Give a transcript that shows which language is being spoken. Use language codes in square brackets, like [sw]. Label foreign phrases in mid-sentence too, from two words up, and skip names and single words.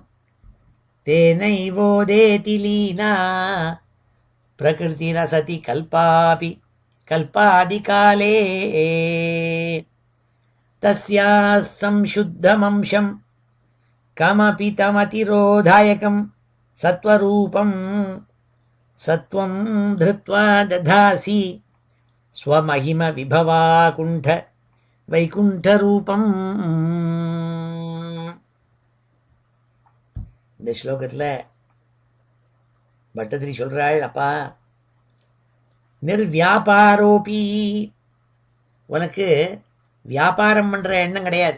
[sa] तेनैवोदेति लीना प्रकृतिरसति कल्पापि कल्पादिकाले तस्याः संशुद्धमंशं कमपि तमतिरोधायकं सत्वरूपं सत्वं धृत्वा दधासि स्वमहिम विभवाकुण्ठ வைகுண்டரூபம். [ta] இந்த ஸ்லோகத்தில் பட்டதிரி சொல்கிறாள், அப்பா நிர்வியாபாரோபி, உனக்கு வியாபாரம் பண்ணுற எண்ணம் கிடையாது.